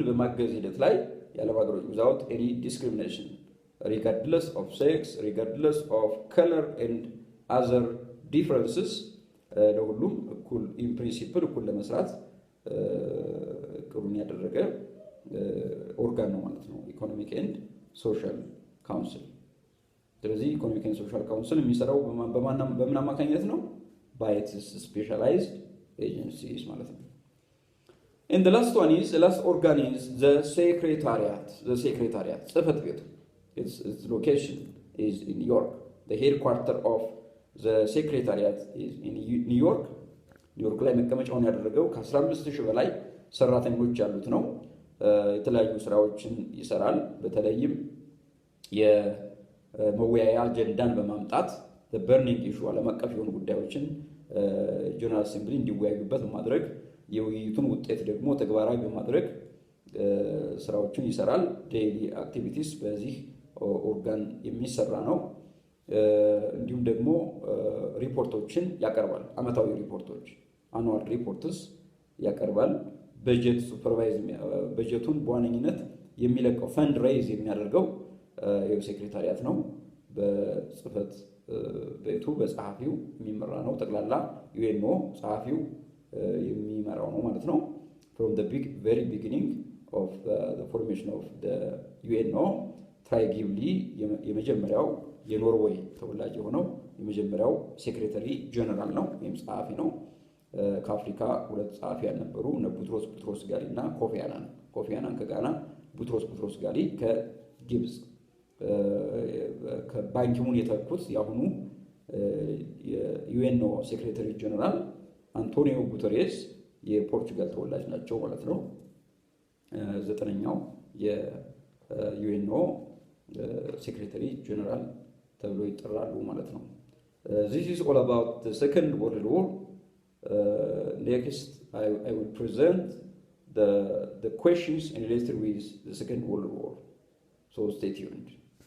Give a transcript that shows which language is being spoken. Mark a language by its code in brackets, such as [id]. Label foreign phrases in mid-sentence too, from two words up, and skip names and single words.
[am] በማገዝ ሂደት ላይ ያለ ሀገሮች [en] without any discrimination regardless of sex, regardless of color and other differences [am] ለሁሉም እኩል [en] in principle [am] እኩል ለመስራት ቅሩን ያደረገ ኦርጋን ነው ማለት ነው ኢኮኖሚክ ኤንድ ሶሻል ካውንስል። ስለዚህ ኢኮኖሚክ ኤንድ ሶሻል ካውንስል የሚሰራው በምን አማካኝነት ነው? [en] by its specialized agencies [am] ማለት ነው። [en] And the last one is, the last organ is the Secretariat. The Secretariat, [am] ጽሕፈት ቤቱ, [en] its location is in New York. The headquarter of the Secretariat is in New York. [am] ኒውዮርክ ላይ መቀመጫውን ያደረገው ከ15,000 በላይ ሰራተኞች ያሉት ነው። የተለያዩ ስራዎችን ይሰራል። በተለይም የመወያያ አጀንዳን በማምጣት [en] the burning issue [am] ዓለም አቀፍ የሆኑ ጉዳዮችን ጀነራል አሴምብሊ እንዲወያዩበት በማድረግ የውይይቱን ውጤት ደግሞ ተግባራዊ በማድረግ ስራዎችን ይሰራል። [en] daily activities [am] በዚህ ኦርጋን የሚሰራ ነው። እንዲሁም ደግሞ ሪፖርቶችን ያቀርባል። አመታዊ ሪፖርቶች [en] annual reports [am] ያቀርባል። በጀት ሱፐርቫይዝ በጀቱን በዋነኝነት የሚለቀው [en] fund raise [am] የሚያደርገው የሴክሬታሪያት ነው። በጽህፈት ቤቱ በጸሐፊው የሚመራ ነው። ጠቅላላ ዩኤንኦ ጸሐፊው የሚመራው ነው ማለት ነው። [en] from the very beginning of the formation of the UNO [am] ትራይጊብሊ የመጀመሪያው የኖርዌይ ተወላጅ የሆነው የመጀመሪያው [en] secretary general [am] ነው ወይም ጸሐፊ ነው። ከአፍሪካ ሁለት ጸሐፊያን ነበሩ፣ ቡትሮስ ጋሊ እና ኮፊ አናን ከጋና፣ ቡትሮስ ጋሊ ከግብጽ። ከባንኪሙን የተኩት ያሁኑ የዩኤንኦ [en] secretary general [am] አንቶኒዮ ጉተሬስ የፖርቹጋል ተወላጅ ናቸው ማለት ነው። ዘጠነኛው የዩኤንኦ [en] secretary general [am] ተብሎ ይጠራሉ ማለት ነው። [en] This is all about the Second World War. Next I will present the questions related with the Second World War. So stay tuned.